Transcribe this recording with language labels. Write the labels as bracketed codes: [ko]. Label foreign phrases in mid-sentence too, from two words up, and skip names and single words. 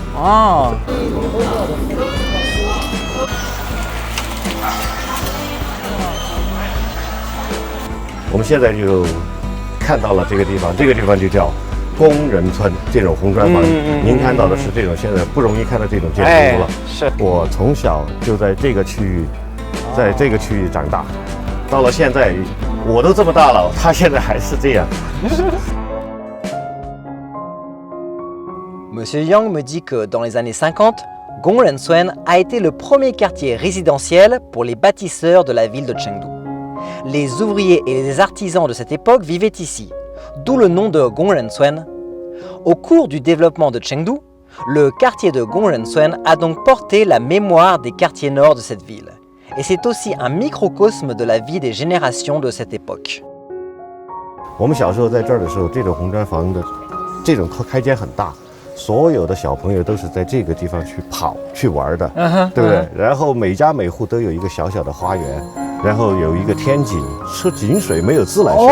[zh] 我们现在就看到了这个地方，这个地方就叫工人村，这种红砖房。您看到的是这种现在不容易看到这种建筑了。是我从小就在这个区域，在这个区域长大，到了现在我都这么大了，他现在还是这样。 [fr] Monsieur Yang me dit que dans les années 50, Gongren-Suen a été le premier quartier résidentiel pour les bâtisseurs de la ville de Chengdu. Les ouvriers et les artisans de cette époque vivaient ici, d'où le nom de Gongren-Suen. Au cours du développement de Chengdu, le quartier de Gongren-Suen a donc porté la mémoire des quartiers nord de cette ville. Et c'est aussi un microcosme de la vie des générations de cette époque. [zh] 我们小时候在这儿的时候，这种红砖房的这种开间很大，所有的小朋友都是在这个地方去跑去玩的，对不对？然后每家每户都有一个小小的花园，然后有一个天井，是井水没有自来水。